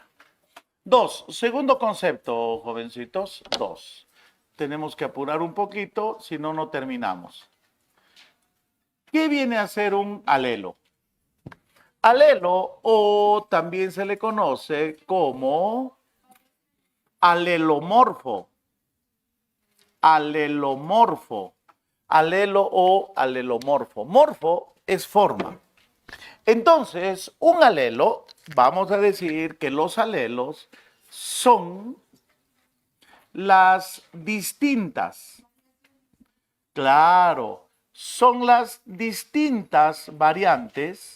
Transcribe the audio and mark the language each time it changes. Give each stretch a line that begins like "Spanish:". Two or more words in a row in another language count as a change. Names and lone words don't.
Spanish: 2. Segundo concepto, jovencitos. 2. Tenemos que apurar un poquito, si no, no terminamos. ¿Qué viene a ser un alelo? Alelo, o también se le conoce como alelomorfo. Alelomorfo. Alelo o alelomorfo. Morfo es forma. Entonces, un alelo, vamos a decir que los alelos son las distintas. Claro, son las distintas variantes.